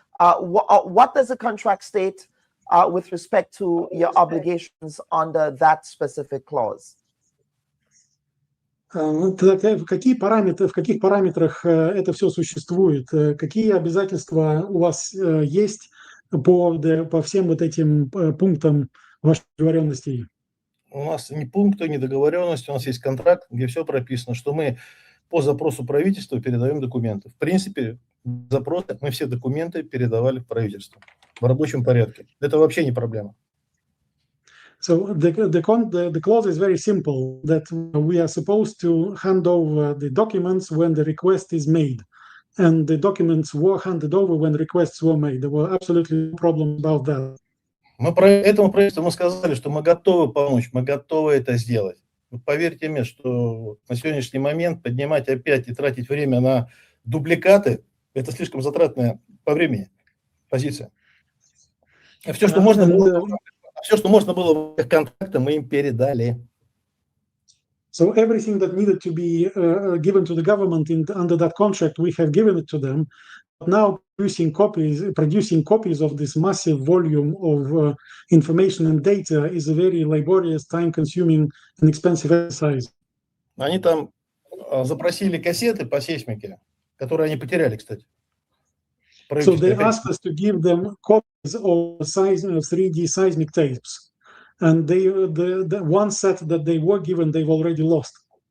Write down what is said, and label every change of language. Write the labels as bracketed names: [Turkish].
[English] What does the contract state with respect to your obligations under that specific clause? [Russian] В каких параметрах это все существует? Какие обязательства у вас есть по всем вот этим пунктам ваших договоренностей? У нас ни пункта, ни договоренности, у нас есть контракт, где все прописано, что мы по запросу правительства передаем документы. В принципе, запросы мы все документы передавали в правительство в рабочем порядке. Это вообще не проблема. [English] So the clause is very simple, that we are supposed to hand over the documents when the request is made. And the documents were handed over when requests were made. There were absolutely no problem about that. [Russian] Мы про этому правительству мы сказали, что мы готовы помочь, мы готовы это сделать. Но поверьте мне, что на сегодняшний момент поднимать опять и тратить время на дубликаты, это слишком затратная по времени позиция. Все, что можно было в контракте, мы им передали. [English] So everything that needed to be given to the government under that contract, we have given it to them. But now producing copies of this massive volume of information and data is a very laborious, time-consuming and expensive exercise. [Russian] Они там запросили кассеты по сейсмике, которые они потеряли, кстати. [English] So they asked us to give them copies of 3D seismic tapes. And the one set that they were given, they've already lost.